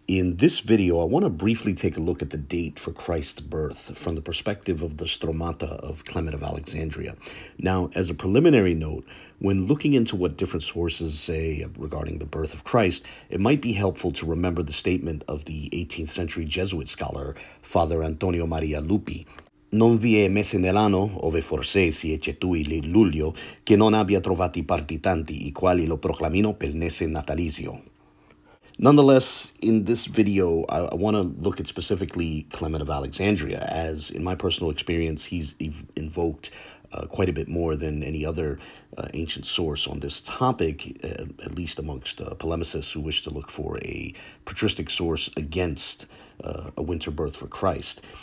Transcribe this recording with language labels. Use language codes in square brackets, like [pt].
[en] In this video, I want to briefly take a look at the date for Christ's birth from the perspective of the Stromata of Clement of Alexandria. Now, as a preliminary note, when looking into what different sources say regarding the birth of Christ, it might be helpful to remember the statement of the 18th century Jesuit scholar, Father Antonio Maria Lupi. [it] Non vi è mese nell'anno, ove forse si eccetui il luglio, che non abbia trovati partitanti, i quali lo proclamino per mese natalizio. [en] Nonetheless, in this video, I want to look at specifically Clement of Alexandria, as in my personal experience, he's invoked quite a bit more than any other ancient source on this topic, at least amongst polemicists who wish to look for a patristic source against a winter birth for Christ.